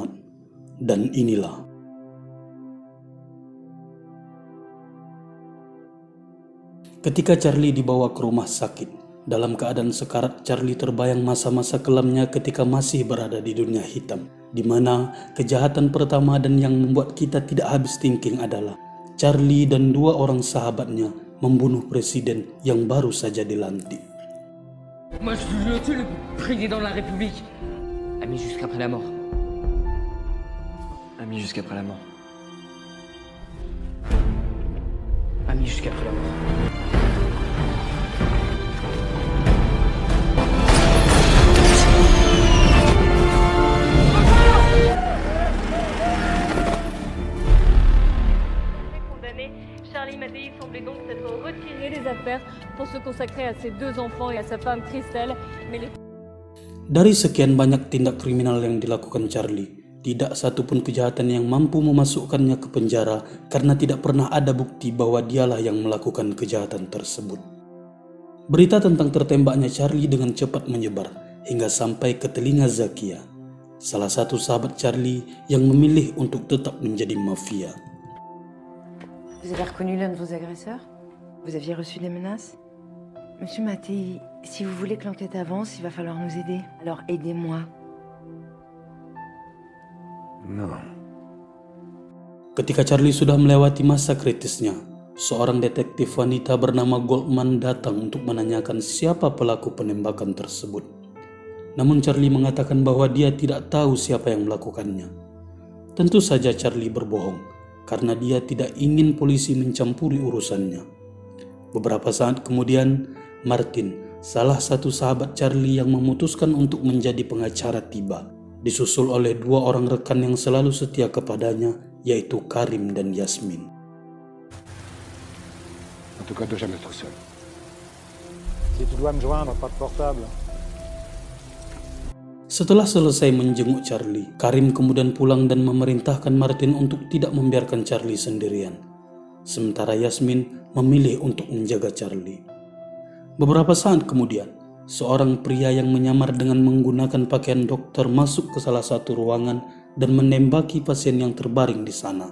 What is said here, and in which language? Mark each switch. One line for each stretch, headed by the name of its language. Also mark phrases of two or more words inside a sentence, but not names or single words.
Indonesian: Dan inilah ketika Charlie dibawa ke rumah sakit. Dalam keadaan sekarat, Charlie terbayang masa-masa kelamnya ketika masih berada di dunia hitam, di mana kejahatan pertama dan yang membuat kita tidak habis thinking adalah Charlie dan 2 orang sahabatnya membunuh presiden yang baru saja dilantik.
French: Moi je veux tuer le président de la République. Ami jusqu'après la mort. Ami jusqu'après la mort. Ami jusqu'après la mort. Charlie Mattei semblait donc s'être retiré des affaires pour se consacrer à ses 2 enfants et à sa femme Christelle.
Indonesian: Dari sekian banyak tindak kriminal yang dilakukan Charlie, tidak satupun kejahatan yang mampu memasukkannya ke penjara karena tidak pernah ada bukti bahwa dialah yang melakukan kejahatan tersebut. Berita tentang tertembaknya Charlie dengan cepat menyebar hingga sampai ke telinga Zakia, salah satu sahabat Charlie yang memilih untuk tetap menjadi mafia.
French: Vous avez reconnu l'un de vos agresseurs? Vous aviez reçu des menaces? Monsieur Mattei, si vous voulez que l'enquête avance, il va falloir nous aider. Alors aidez-moi. Non.
Indonesian: Ketika Charlie sudah melewati masa kritisnya, seorang detektif wanita bernama Goldman datang untuk menanyakan siapa pelaku penembakan tersebut. Namun Charlie mengatakan bahwa dia tidak tahu siapa yang melakukannya. Tentu saja Charlie berbohong, karena dia tidak ingin polisi mencampuri urusannya. Beberapa saat kemudian, Martin, salah satu sahabat Charlie yang memutuskan untuk menjadi pengacara tiba, disusul oleh 2 orang rekan yang selalu setia kepadanya, yaitu Karim dan Yasmin.
French: En tout cas, ne jamais être seul. Si tu dois me joindre, pas de portable.
Indonesian: Setelah selesai menjenguk Charlie, Karim kemudian pulang dan memerintahkan Martin untuk tidak membiarkan Charlie sendirian. Sementara Yasmin memilih untuk menjaga Charlie. Beberapa saat kemudian, seorang pria yang menyamar dengan menggunakan pakaian dokter masuk ke salah satu ruangan dan menembaki pasien yang terbaring di sana.